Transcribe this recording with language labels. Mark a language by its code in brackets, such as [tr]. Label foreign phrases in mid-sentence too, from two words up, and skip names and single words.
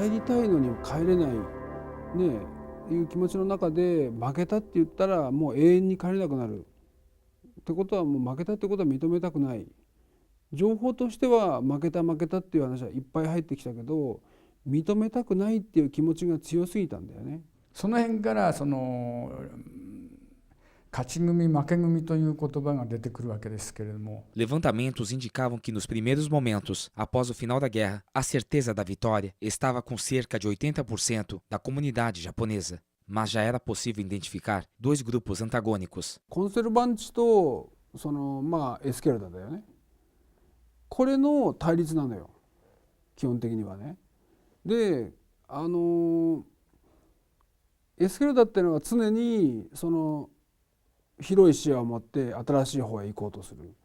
[ja] 帰りたいのに帰れないねいう気持ちの中で負けたって言ったらもう永遠に帰れなくなるってことはもう負けたってことは認めたくない。情報としては負けたっていう話はいっぱい入ってきたけど認めたくないっていう気持ちが強すぎたんだよね。その辺から勝ち組負け組という言葉が出てくるわけですけれども。 [pt] Levantamentos indicavam que nos primeiros momentos, após o final da guerra, a certeza da vitória estava com cerca de 80% da comunidade japonesa. Mas já era possível identificar dois grupos antagônicos. [ja] コンセルバンチとエスケルダだよね。これの対立なのよ基本的にはね。でエスケルダっていうのは常に広い視野を持って新しい方へ行こうとする。